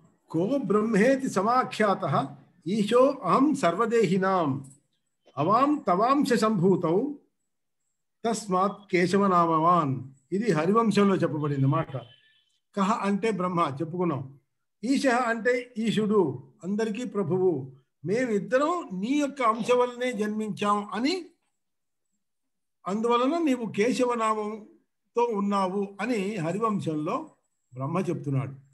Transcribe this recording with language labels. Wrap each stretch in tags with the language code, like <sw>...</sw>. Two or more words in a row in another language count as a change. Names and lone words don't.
<sa>को ब्रह्मेति समाख्यातः ईशो अहं सर्वदेहिनां अवां तवांश संभूतौ तस्मात् केशवनामवान्</sa> <te>ఇది హరివంశంలో చెప్పబడింది మాట. కహ అంటే బ్రహ్మ చెప్పుకున్నాం. ఈశ అంటే ఈశుడు, అందరికీ ప్రభువు. మేమిద్దరం నీ యొక్క అంశ వల్లనే జన్మించాం అని, అందువలన నీవు కేశవనామంతో ఉన్నావు అని హరివంశంలో బ్రహ్మ చెప్తున్నాడు.</te>